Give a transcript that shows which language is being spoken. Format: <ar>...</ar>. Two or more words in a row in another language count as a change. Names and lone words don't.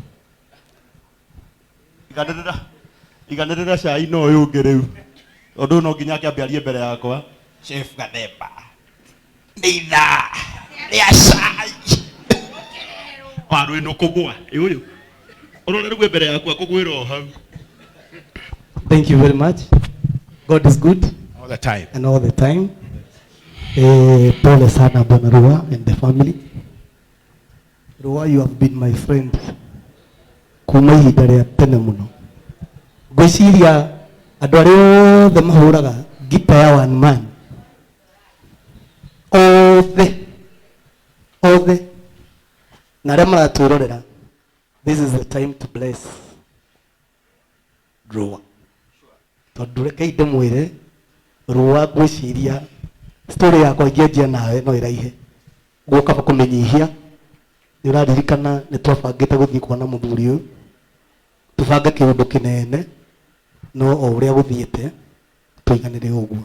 <ki>Iganirira cai no yunge riu. Ondu no nginya akiambiarie mbere yakwa. Chef Gathemba. Nitha. Ria cai. Paru ino kugwa. Uyu. Urore gwe mbere yakwa kugwira o hau.</ki> <en>Thank you very much. God is good. All the time. And all the time.</en> <sw>Pole sana Bwana Rũa</sw> <en>and the family. Rũa, you have been my friend.</en> <ki>Kuma ihinda rĩa tene mũno. Ngwĩciria andũ arĩa othe mahũraga gita ya</ki> <en>one man.</en> <ki>Othe. Na arĩa maratwĩrorera.</ki> <en>This is the time to bless Rũa.</en> <ki>Tondũ reke ndĩmwĩre Rũa, ngwĩciria story yakwa ingĩanjia nawe no ĩraihe. Gũka kũmenyihia. Nĩ ũraririkana nĩ twabangĩte gũthiĩ kuona mũthuri ũyũ. Tũbange kĩũndũ kĩnene no o ũrĩa gũthiĩte tũiganĩre ũguo.</ki>